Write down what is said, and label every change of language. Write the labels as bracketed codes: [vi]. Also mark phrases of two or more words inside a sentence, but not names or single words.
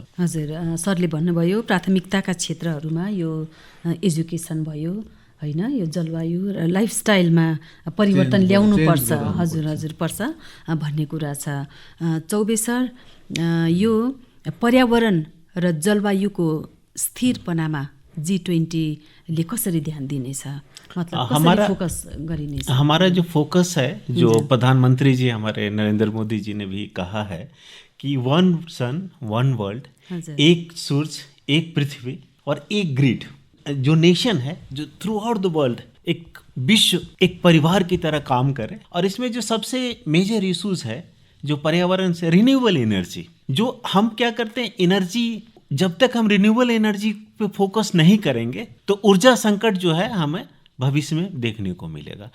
[ne] हजुर, सरले भन्नुभयो प्राथमिकताका क्षेत्रहरूमा यो एजुकेसन भयो होइन, यो जलवायु र लाइफस्टाइलमा परिवर्तन ल्याउनु पर्छ। हजुर हजुर पर्छ भन्ने कुरा छ। चौबे सर, यो पर्यावरण र जलवायुको स्थिरपनामा G20 ले कसरी ध्यान दिनेछ, मतलब कसरी फोकस गरिनेछ? [hi] हमारा जो फोकस है, जो प्रधानमंत्री जी हमारे नरेंद्र मोदी जी ने भी कहा है कि [en] one sun one world, [hi] एक सूरज एक पृथ्वी और एक ग्रिड। जो नेशन है जो [en] throughout the world [hi] एक विश्व एक परिवार की तरह काम करे, और इसमें जो सबसे [en] major issues [hi] है जो पर्यावरण से [en] renewable energy, [hi] जो हम क्या करते हैं एनर्जी, जब तक हम [en] renewable energy [hi] पे फोकस नहीं करेंगे तो ऊर्जा संकट जो है हमें भविष्य में देखने को मिलेगा।